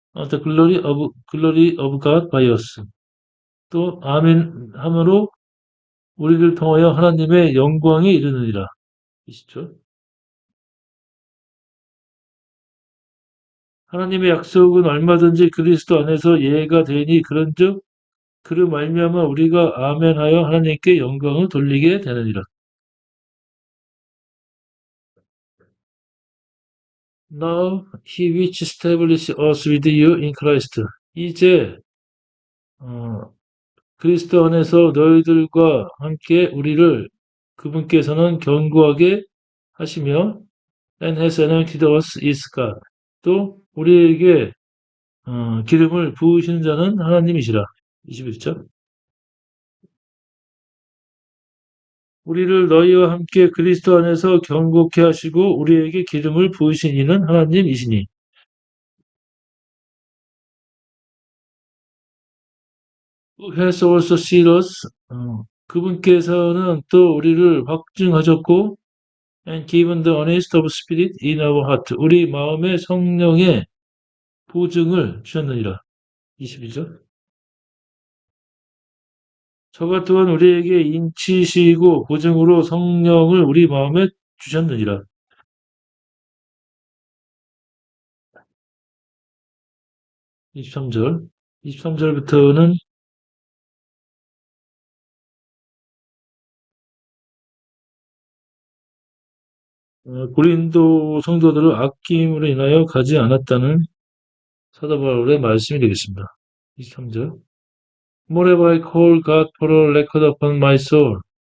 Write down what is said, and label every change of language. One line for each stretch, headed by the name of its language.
English: the glory of God by us,
Korean: 또 아멘 함으로 우리를 통하여 하나님의 영광이 이르느니라. 20절. 하나님의 약속은 얼마든지 그리스도 안에서 예가 되니 그런즉 그로 말미암아 우리가 아멘하여 하나님께 영광을 돌리게 되느니라.
English: Now he which established us with you in Christ.
Korean: 이제 그리스도 안에서 너희들과 함께 우리를 그분께서는 견고하게 하시며
English: and has anointed us is God.
Korean: 또 우리에게 기름을 부으시는 자는 하나님이시라. 21절. 우리를 너희와 함께 그리스도 안에서 견고케 하시고 우리에게 기름을 부으신 이는 하나님이시니.
English: Who has also sealed us.
Korean: 그분께서는 또 우리를 확증하셨고
English: and given the honest of spirit in our heart.
Korean: 우리 마음의 성령의 보증을 주셨느니라. 22절. 저가 또한 우리에게 인치시고 보증으로 성령을 우리 마음에 주셨느니라. 23절. 23절부터는 고린도 성도들을 아낌으로 인하여 가지 않았다는 사도 바울의 말씀이 되겠습니다. 23절.
English: What have I called God for a record upon my soul?